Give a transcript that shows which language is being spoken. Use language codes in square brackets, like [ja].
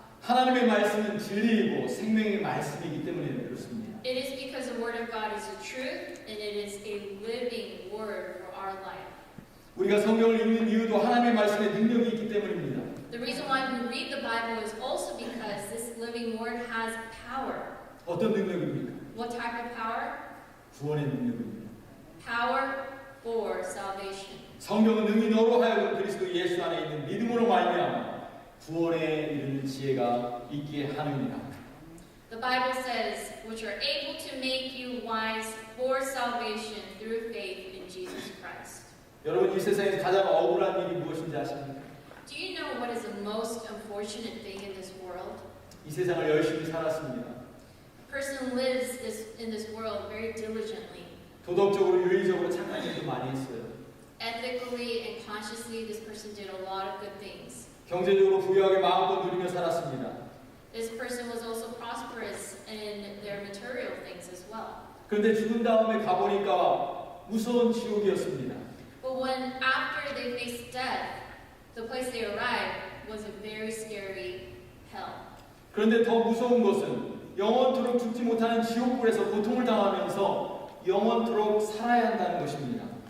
[ko] 하나님의 말씀은 진리이고 생명의 말씀이기 때문에 그렇습니다. [en] It is because the Word of God is the truth and it is a living Word for our life. [ko] 우리가 성경을 읽는 이유도 하나님의 말씀에 능력이 있기 때문입니다. [en] The reason why we read the Bible is also because this living Word has power. [ko] 어떤 능력입니까? [en] What type of power? [ko] 구원의 능력입니다. [en] Power for salvation. [ko] 성경은 능히 너로 하여금 그리스도 예수 안에 있는 믿음으로 말미암아 구원에 이르는 지혜가 있게 하느니라. [en] The Bible says, which are able to make you wise for salvation through faith in Jesus Christ. [ko] 여러분 이 세상에서 가장 억울한 일이 무엇인지 아십니까? [en] Do you know what is the most unfortunate thing in this world? [ko] 이 세상을 열심히 살았습니다. [en] A person lives in this world very diligently. [ko] 도덕적으로 윤리적으로 착한 일도 많이 했어요. [en] Ethically and consciously, this person did a lot of good things. [ko] 경제적으로 부유하게 마음껏 누리며 살았습니다. [en] This person was also prosperous in their material things as well. [ko] 그런데 죽은 다음에 가보니까 무서운 지옥이었습니다. [en] But when after they faced death, the place they arrived was a very scary hell. [ko] 그런데 더 무서운 것은 영원토록 죽지 못하는 지옥불에서 고통을 당하면서 영원토록 살아야 한다는 것입니다.